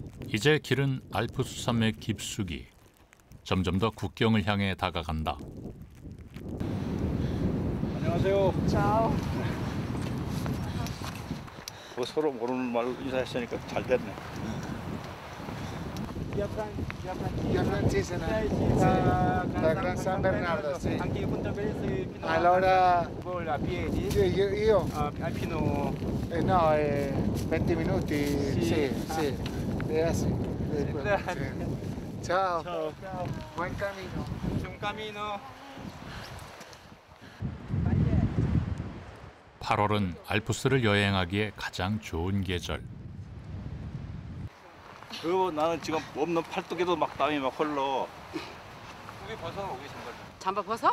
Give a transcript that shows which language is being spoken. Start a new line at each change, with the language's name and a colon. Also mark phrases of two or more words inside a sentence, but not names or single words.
Korean: 이제 길은 알프스 산맥 깊숙이 점점 더 국경을 향해 다가간다. 안녕하세요.
Italian: Ciao.
Korean: 뭐 서로 모르는 말로 인사했으니까 잘 됐네.
Italian: Via Francese, da Gran San Bernardo, sì. Anche io Puntaprese fino Allora, a piedi? io? Fino... No, 20 minuti, sì. Sì. Sì. Ciao. Ciao. Buon cammino. Buon cammino.
Korean: 8월은 알프스를 여행하기에 가장 좋은 계절. 그리고 나는 지금 없는 팔뚝에도 막 땀이 막 흘러. 우리 벗어, 우리 잠바. 잠바 벗어?